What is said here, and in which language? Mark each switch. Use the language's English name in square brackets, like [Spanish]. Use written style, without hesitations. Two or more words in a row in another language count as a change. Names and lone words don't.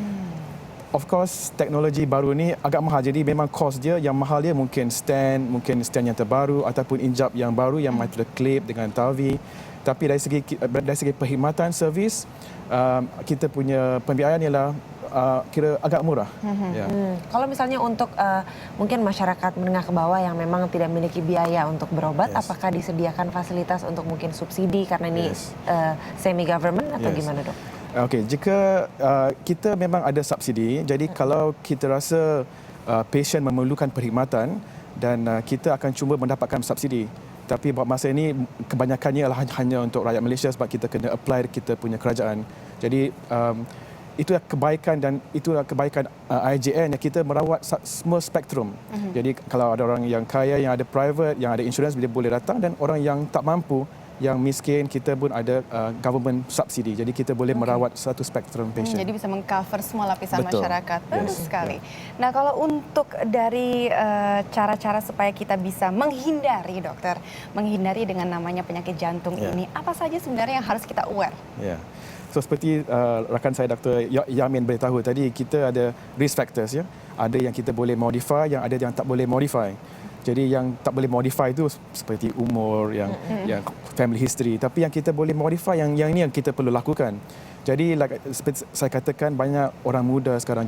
[English] Of course, [Malay] teknologi baru ni agak mahal. Jadi memang kos dia yang mahal dia mungkin stand yang terbaru ataupun injap yang baru yang metoda clip dengan Tavi. Tapi dari segi perkhidmatan servis, kita punya pembiayaan ialah kira agak murah. Ya. [Indonesian] Kalau misalnya untuk mungkin masyarakat menengah ke bawah yang memang tidak memiliki biaya untuk berobat, apakah disediakan fasilitas untuk mungkin subsidi karena ini semi government atau gimana, Dok? [Malay] Okey, jika kita memang ada subsidi, jadi kalau kita rasa pasien memerlukan perkhidmatan dan kita akan cuba mendapatkan subsidi. Tapi buat masa ini kebanyakannya adalah hanya untuk rakyat Malaysia sebab kita kena apply kita punya kerajaan. Jadi itulah kebaikan dan itulah kebaikan IJN yang kita merawat semua spektrum. Jadi kalau ada orang yang kaya yang ada private, yang ada insurans dia boleh datang dan orang yang tak mampu, yang miskin kita pun ada government subsidi. Jadi kita boleh merawat satu spektrum patient. [Indonesian] Jadi bisa mengcover semua lapisan Betul. masyarakat. Bagus sekali. Nah, kalau untuk dari cara-cara supaya kita bisa menghindari, dokter, menghindari dengan namanya penyakit jantung ini, apa saja sebenarnya yang harus kita aware? Ya. [Malay] So seperti rakan saya Dr. Yamin beritahu tadi, kita ada [English] risk factors [Malay] ya. Ada yang kita boleh modify, yang ada yang tak boleh modify. Jadi yang tak boleh modify itu seperti umur, yang family history. Tapi yang kita boleh modify, yang ini yang kita perlu lakukan. Jadi seperti saya katakan, banyak orang muda sekarang.